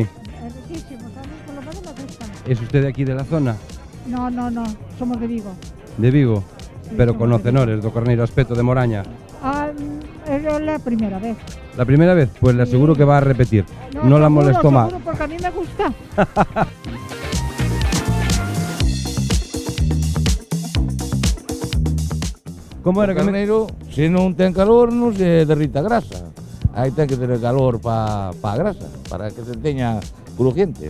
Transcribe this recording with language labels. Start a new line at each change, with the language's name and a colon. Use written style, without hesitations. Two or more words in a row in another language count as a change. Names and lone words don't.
Spanish: Es riquísimo, ¿sabes? Por lo menos me gustan. ¿Es usted de aquí de la zona? No, no, no, somos de Vigo. De Vigo? Sí, Pero somos conocedores do Carneiro Espeto de Moraña. Es la primera vez. La primera vez, pues le aseguro que va a repetir. No la molestó más. Seguro, porque a mí me gusta. Como era
Galician: o carneiro, se non ten calor, non se derrita a grasa. Aí ten que ter calor para a grasa, para que se teña crujiente.